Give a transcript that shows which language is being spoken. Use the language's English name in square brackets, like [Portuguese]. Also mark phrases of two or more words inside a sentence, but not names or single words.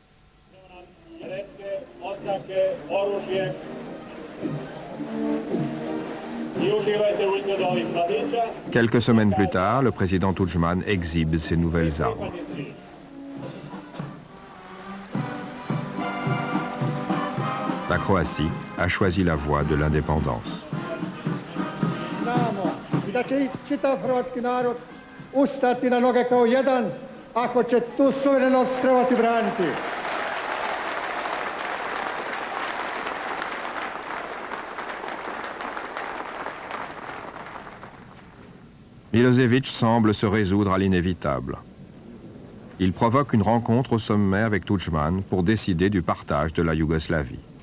[French] Quelques semaines plus tard, le président Tudjman exhibe ses nouvelles armes. La Croatie a choisi la voie de l'indépendance. [Croatian] Znamo da će čitav hrvatski narod ustati na noge kao jedan ako će tu suverenost trebati braniti. [French] Milosevic semble se résoudre à l'inévitable. Il provoque une rencontre au sommet avec Tudjman pour décider du partage de la Yougoslavie.